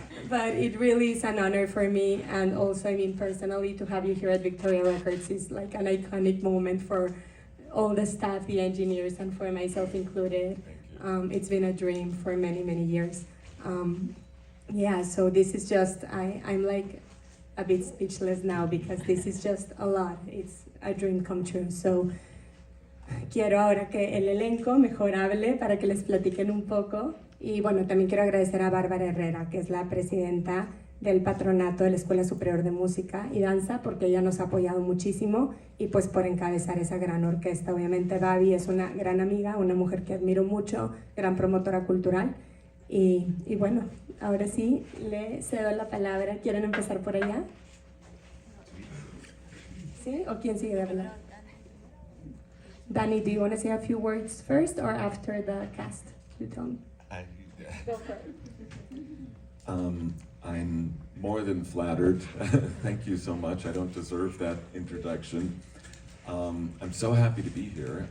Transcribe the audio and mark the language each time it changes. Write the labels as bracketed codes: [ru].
[en] But it really is an honor for me, and also, I mean, personally, to have you here at Victoria Records is like an iconic moment for all the staff, the engineers, and for myself included. It's been a dream for many, many years. Yeah, so this is just, I'm like a bit speechless now, because this is just a lot. It's a dream come true. [es] So quiero ahora que el elenco mejor hable para que les platiquen un poco. Y bueno, también quiero agradecer a Bárbara Herrera, que es la presidenta del patronato de la Escuela Superior de Música y Danza, porque ella nos ha apoyado muchísimo, y pues por encabezar esa gran orquesta. Obviamente Babi es una gran amiga, una mujer que admiro mucho, gran promotora cultural. Y bueno, ahora sí, le cedo la palabra. ¿Quieren empezar por allá? ¿Sí? ¿O quién sigue de hablar? [en] Danny, do you want to say a few words first or after the cast? You tell me. Go for it. I'm more than flattered. Thank you so much. I don't deserve that introduction. I'm so happy to be here.